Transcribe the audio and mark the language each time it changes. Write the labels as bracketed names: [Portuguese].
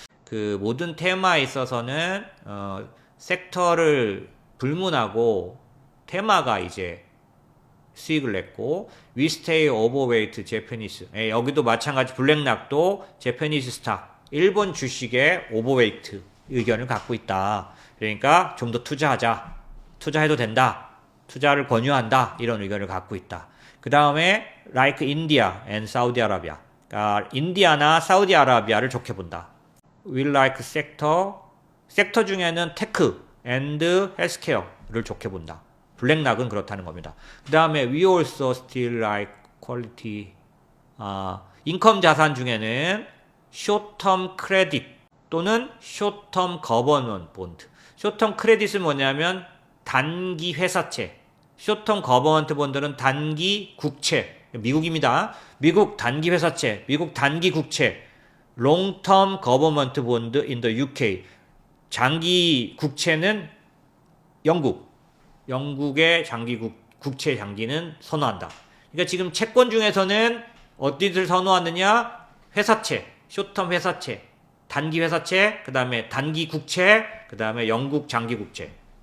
[Korean] 그 모든 테마에 있어서는 섹터를 불문하고 테마가 이제 수익을 냈고 [English] We stay overweight Japanese. [Korean] 여기도 마찬가지 블랙락도 제페니스 스탁 일본 주식에 오버웨이트 의견을 갖고 있다. 그러니까 좀 더 투자하자. 투자해도 된다. 투자를 권유한다. 이런 의견을 갖고 있다. 그 다음에 [English] like India and Saudi Arabia. [Korean] 그러니까 인디아나 사우디아라비아를 좋게 본다. [English] We like [Korean] 섹터 중에는 테크 and 헬스케어를 좋게 본다. 블랙락은 그렇다는 겁니다. 그 다음에 [English] we also still like quality. [Korean] 인컴 자산 중에는 [English] short-term credit [Korean] 또는 [English] short-term government bond. [Korean] short-term credit은 뭐냐면 단기 회사채. short-term government bond는 단기 국채. 미국입니다. 미국 단기 회사채, 미국 단기 국채. [English] long-term government bond in the UK. [Korean] 장기 국채는 영국의 장기 국채 장기는 선호한다. 그러니까 지금 채권 중에서는 어디를 선호하느냐? 회사채, 쇼텀 회사채, 단기 회사채, 그 다음에 단기 국채, 그 다음에 영국 장기 국채.